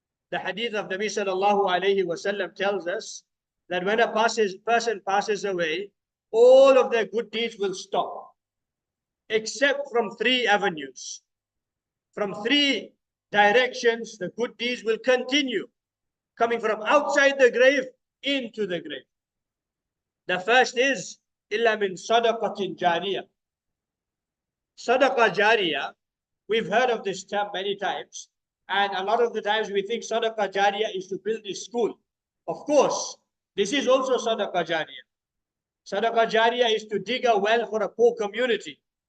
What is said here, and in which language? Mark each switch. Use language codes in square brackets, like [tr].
[en] The hadith of Nabi sallallahu alayhi wasallam tells us that when a person passes away, all of their good deeds will stop, except from three avenues. From three directions, the good deeds will continue, coming from outside the grave into the grave. The first is [ar] إِلَّا مِن صَدَقَةٍ جَارِيَةٍ. [en] Sadaqah jariyah, we've heard of this term many times, and a lot of the times we think sadaqah jariyah is to build a school. Of course, this is also sadaqah jariyah. Sadaqah jariyah is to dig a well for a poor community.